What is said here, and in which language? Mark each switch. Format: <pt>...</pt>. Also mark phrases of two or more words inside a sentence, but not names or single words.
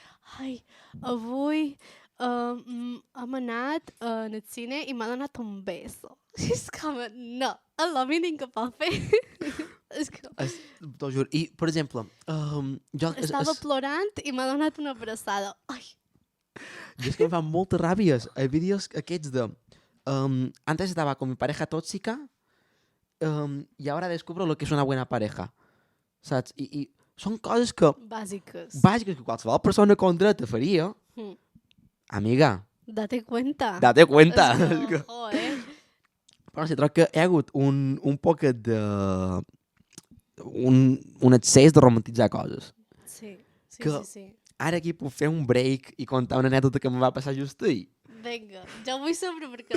<ca>No diguis, ai, avui Hem anat al cine i m'ha donat un beso. És com, no, és el mínim que pot fer. És que T'ho juro. I, per exemple, jo, estava plorant i m'ha donat una abraçada. Ai, jo és que em fan moltes ràbies. Els vídeos aquests de...</ca> <es>antes estaba con mi pareja tóxica y ahora descubro lo que es una buena pareja.</es> <ca>Saps? I són coses que, bàsiques. bàsiques, que qualsevol persona con dret faria. Mm.</ca> <es>Amiga, Date cuenta. date cuenta.</es> <ca>És que, joder. Però sí, trobo que hi ha hagut un poquet de... un excés de romantitzar coses. Sí, sí, Que- sí, sí. Ara aquí puc fer un break i contar una anècdota que em va passar just ahir. Vinga, jo vull saber perquè</ca>